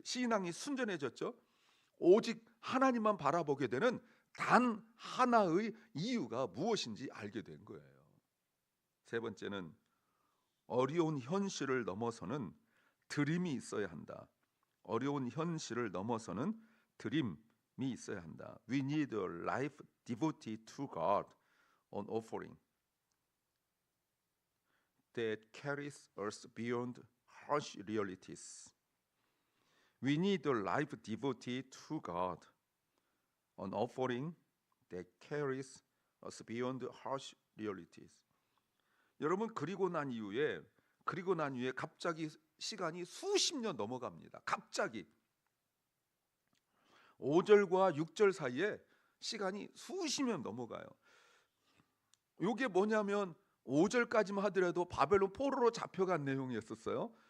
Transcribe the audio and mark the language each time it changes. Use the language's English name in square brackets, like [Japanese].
[Korean] 신앙이 순전해졌죠. 오직 하나님만 바라보게 되는 단 하나의 이유가 무엇인지 알게 된 거예요. 세 번째는 어려운 현실을 넘어서는 드림이 있어야 한다. 어려운 현실을 넘어서는 드림이 있어야 한다. [English] We need a life devoted to God on offering that carries us beyond harsh realities. We need a life devoted to God on offering that carries us beyond harsh realities. [Korean] 여러분, 그리고 난 이후에 갑자기 시간이 수십 년 넘어갑니다. 갑자기 5절과 6절 사이에 시간이 수십 년 넘어가요. 이게 뭐냐면 5절까지만 하더라도 바벨론 포로로 잡혀간 내용이었었어요.